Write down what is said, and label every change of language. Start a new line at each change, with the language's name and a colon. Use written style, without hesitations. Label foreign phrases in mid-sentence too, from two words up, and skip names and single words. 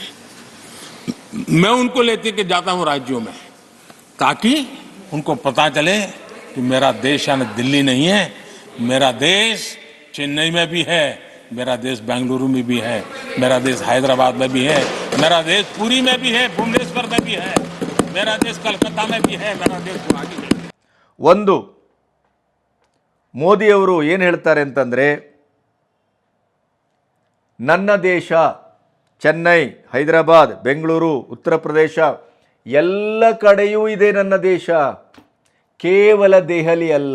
Hindi: मैं उनको लेते के जाता हूं राज्यों में, ताकि उनको पता चले कि मेरा देश यानी दिल्ली नहीं है, मेरा देश चेन्नई में भी है, मेरा देश बेंगलुरु में भी है, मेरा देश हैदराबाद में भी है, मेरा देश पुरी में भी है, भुवनेश्वर में भी है, मेरा देश कलकत्ता में भी है, मेरा देश गुवाहाटी में भी है।
Kannada: ಒಂದು ಮೋದಿಯವರು ಏನು ಹೇಳ್ತಾರೆ ಅಂತಂದರೆ, ನನ್ನ ದೇಶ ಚೆನ್ನೈ, ಹೈದರಾಬಾದ್, ಬೆಂಗಳೂರು, ಉತ್ತರ ಪ್ರದೇಶ ಎಲ್ಲ ಕಡೆಯೂ ಇದೆ ನನ್ನ ದೇಶ, ಕೇವಲ ದೆಹಲಿ ಅಲ್ಲ.